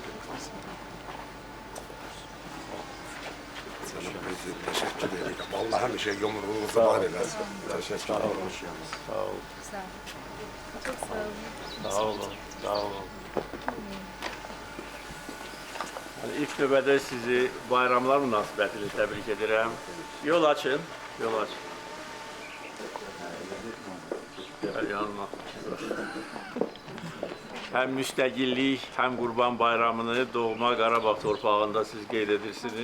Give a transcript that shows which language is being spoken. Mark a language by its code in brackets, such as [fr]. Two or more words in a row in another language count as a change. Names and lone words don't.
[tr] Teşekkür ederim. [az] Vallahi bir şey yumruğunuzu var eləsin. [tr] Teşekkür ederim. Sağ ol. Çok sağ olun. Sağ olun. Sağ olun. [az] Yəni, ilk növbədə sizi bayramlar münasibətilə təbrik edirəm. Yol açın. Yol açın. Gəl yanıma. Həm müstəqillik, həm Qurban Bayramını doğma Qarabağ torpağında siz qeyd edirsiniz.